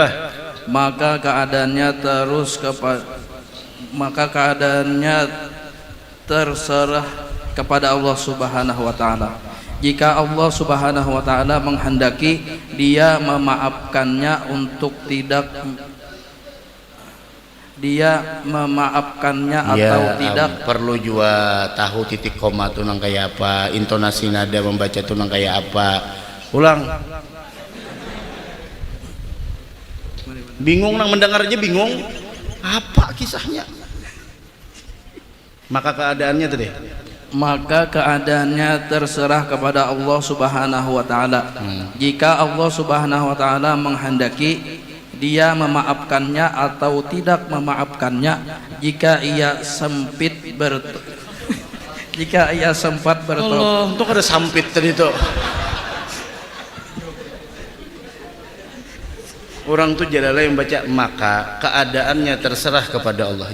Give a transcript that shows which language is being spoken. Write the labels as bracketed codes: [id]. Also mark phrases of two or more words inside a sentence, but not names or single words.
[id] Maka keadaannya terserah kepada Allah [ar] سبحانه وتعالى. [id] Jika Allah [ar] سبحانه وتعالى [id] menghendaki, dia memaafkannya atau tidak. Perlu juga tahu titik koma tuh nang kayak apa, intonasi nada membaca tuh nang kayak apa. Ulang. Bingung nang mendengar aja bingung. Apa kisahnya? Maka keadaannya terserah kepada Allah [ar] سبحانه وتعالى. [id] Jika Allah [ar] سبحانه وتعالى [id] menghendaki, dia memaafkannya atau tidak memaafkannya. Jika ia sempat bertobat. Allah, untuk ada sampit tadi tuh. Orang tuh Jalalain yang baca maka keadaannya terserah kepada Allah.